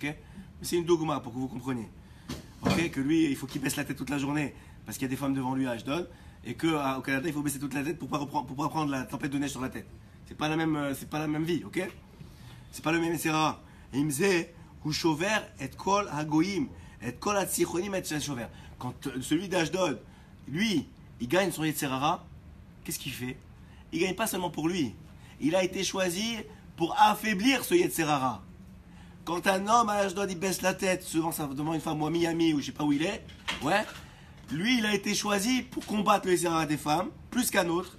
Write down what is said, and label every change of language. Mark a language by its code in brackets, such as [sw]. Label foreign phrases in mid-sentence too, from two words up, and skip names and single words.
[fr] Mais c'est une dogma pour que vous compreniez. Ok, que lui, il faut qu'il baisse la tête toute la journée parce qu'il y a des femmes devant lui à Ashdod, et qu'au Canada, il faut baisser toute la tête pour pas prendre la tempête de neige sur la tête. C'est pas la même vie, ok? C'est pas le même Yetzirara. [he] Et il me disait, הוא שובר את כל הגויים, את כל החיצונים את שובר. [fr] Quand celui d'Ashdod, lui, il gagne son Yetzirara, qu'est-ce qu'il fait? Il gagne pas seulement pour lui. Il a été choisi pour affaiblir ce Yetzirara. Quand un homme à Ashdod, il baisse la tête devant une femme ou à Miami ou je sais pas où il est, ouais, lui il a été choisi pour combattre le Yetzirara des femmes, plus qu'un autre.